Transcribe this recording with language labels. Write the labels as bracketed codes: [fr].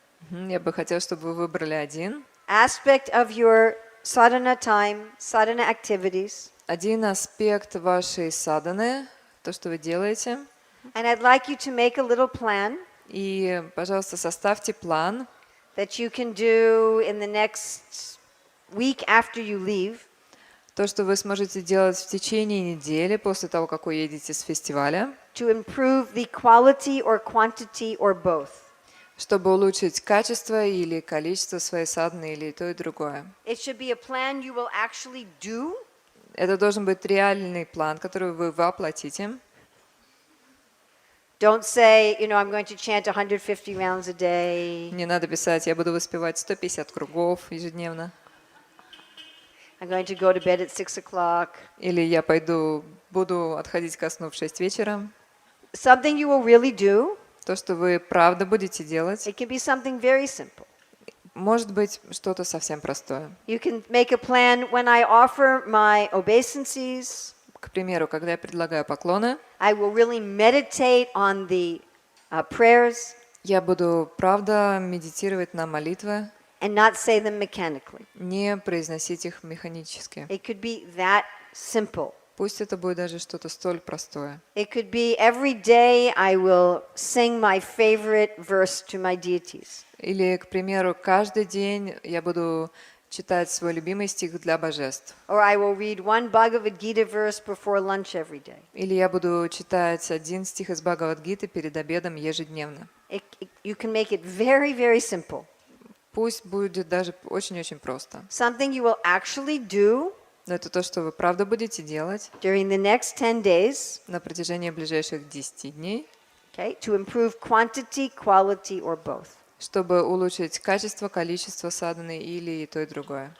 [ru] я бы хотела, чтобы вы выбрали один [en] aspect of your sadhana time, sadhana activities, [ru] аспект вашей садханы, то, что вы делаете, [en] and I'd like you to make a little plan [ru] и, пожалуйста, составьте план, [en] that you can do in the next week after you leave. [ru] то, что вы сможете делать в течение недели после того, как уедете с фестиваля, [en] To improve the quality or quantity or both. [ru] чтобы улучшить качество или количество своей садханы, или и то, и другое. [en] It should be a plan you will actually do, [ru] Это должен быть реальный план, который вы воплотите. [en] don't say, I'm going to chant 150 rounds a day. [ru] Не надо писать, я буду воспевать 150 кругов ежедневно. [en] I'm going to go to bed at 6 o'clock. [ru] Или я буду отходить ко сну в 6 вечера. [en] Something you will really do. [ru] То, что вы правда будете делать, [en] It can be something very simple. [ru] может быть что-то совсем простое. [en] You can make a plan when I offer my obeisances. [ru] К примеру, когда я предлагаю поклоны, [en] I will really meditate on the prayers [ru] я буду, правда, медитировать на молитвы, [en] and not say them mechanically. [ru] не произносить их механически. [en] It could be that simple. [ru] Пусть это будет даже что-то столь простое. [en] It could be every day I will sing my favorite verse to my deities. [ru] Или, к примеру, каждый день я буду читать свой любимый стих для божеств. [en] Or I will read one Bhagavad Gita verse before lunch every day. [ru] Или я буду читать один стих из Бхагавад-гиты перед обедом ежедневно. [en] You can make it very, very simple. [ru] Пусть будет даже очень-очень просто. [en] Something you will actually do [ru] Но это то, что вы правда будете делать [en] during the next 10 days, [ru] на протяжении ближайших 10 дней, [en] okay, to improve quantity, quality, or both. [ru] чтобы улучшить качество, количество садханы или и то, и другое.